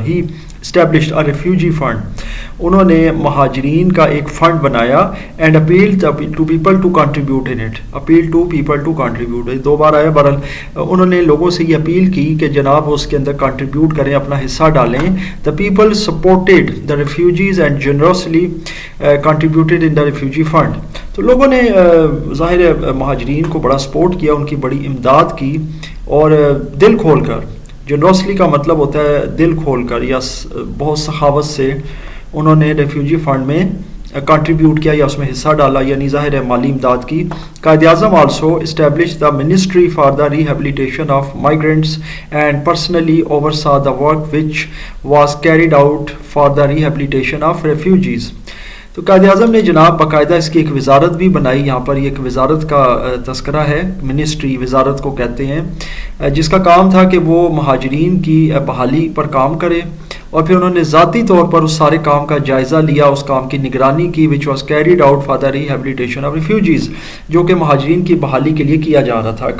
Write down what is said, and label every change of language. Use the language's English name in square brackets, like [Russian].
[English] he established a refugee fund, [Urdu] انہوں نے مہاجرین کا ایک فنڈ بنایا. [English] and appeal to people to contribute in it, appeal to people to contribute, [Urdu] 2 بار آیا. بہرحال انہوں نے لوگوں سے یہ اپیل کی کہ جناب اس کے اندر کنٹریبیوٹ کریں, اپنا حصہ ڈالیں. [English] The people supported the refugees and generously contributed in the refugee fund. [Urdu] تو لوگوں نے ظاہر مہاجرین کو بڑا سپورٹ کیا, ان کی بڑی امداد کی, اور دل کھول کر, جنرسلی کا مطلب ہوتا ہے دل کھول کر یا بہت سخاوت سے انہوں نے ریفیوجی فنڈ میں کنٹریبیوٹ کیا یا اس میں حصہ ڈالا, یعنی ظاہر ہے مالی امداد کی. [English] Quaid Azam also establish the ministry for the rehabilitation of migrants and personally oversaw the work which was carried out for the rehabilitation of refugees. [Urdu] تو قائد اعظم نے جناب باقاعدہ اس کی ایک وزارت بھی بنائی, یہاں پر ایک وزارت کا تذکرہ ہے, منسٹری وزارت کو کہتے ہیں, جس کا کام تھا کہ وہ مہاجرین کی بحالی پر کام کرے, اور پھر انہوں نے ذاتی طور پر اس سارے کام کا جائزہ لیا, اس کام کی نگرانی کی, [English] which was carried out for the rehabilitation of refugees, [Urdu] جو کہ مہاجرین کی بحالی کے لیے کیا جا رہا تھا.